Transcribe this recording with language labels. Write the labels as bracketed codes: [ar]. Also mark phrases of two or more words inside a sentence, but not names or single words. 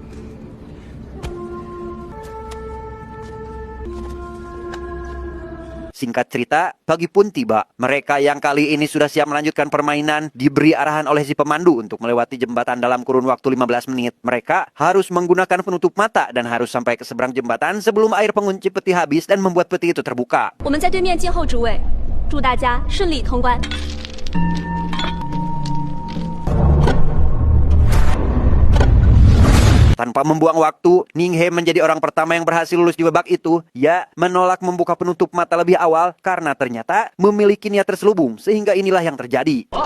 [id] Singkat cerita, pagi pun tiba. Mereka yang kali ini sudah siap melanjutkan permainan diberi arahan oleh si pemandu untuk melewati jembatan dalam kurun waktu 15 menit. Mereka harus menggunakan penutup mata dan harus sampai ke seberang jembatan sebelum air pengunci peti habis dan membuat peti itu terbuka. [zh] 我们在对面静候诸位，祝大家顺利通关。 [id] Tanpa membuang waktu, Ninghe menjadi orang pertama yang berhasil lulus di babak itu. Ia menolak membuka penutup mata lebih awal karena ternyata memiliki niat terselubung, sehingga inilah yang terjadi.